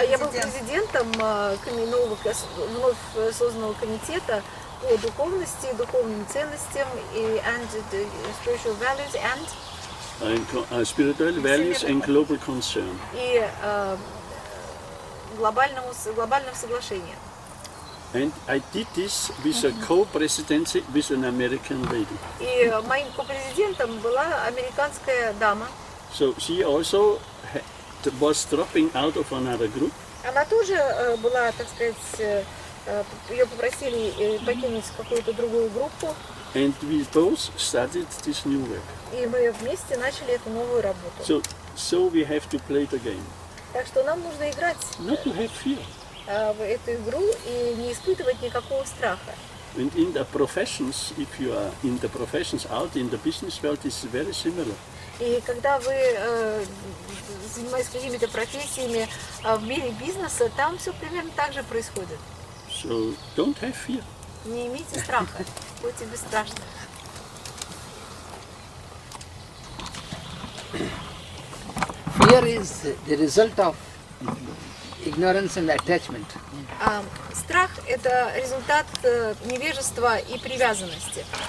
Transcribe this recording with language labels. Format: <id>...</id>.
<ru>Я был президентом нового вновь созданного комитета по духовности, духовным ценностям и</ru> <en>spiritual values and Spiritual values and global concern.</en> <ru>и глобальным соглашением.</ru> <en>And I did this with a co-presidency with an American lady.</en> <ru>И моим ко-президентом была американская дама.</ru> <en>So she also was dropping out of another group.</en> <ru>Она тоже была, так сказать, ее попросили покинуть какую-то другую группу.</ru> <en>And we both started this new work.</en> <ru>И мы вместе начали эту новую работу.</ru> <en>So we have to play the game.</en> <ru>Так что нам нужно играть</ru> <en>Not to have fear.</en> <ru>в эту игру и не испытывать никакого страха.</ru> <en>And in the professions, if you are in the professions out in the business world, it's very similar.</en> <ru>И когда вы занимаетесь какими-то профессиями в мире бизнеса, там все примерно так же происходит.</ru> <en>So don't have fear.</en> <ru>Не имейте страха, будьте бесстрашны.</ru> <en>Fear is the result of ignorance and attachment.</en> <ru>Страх – это результат невежества и привязанности.</ru>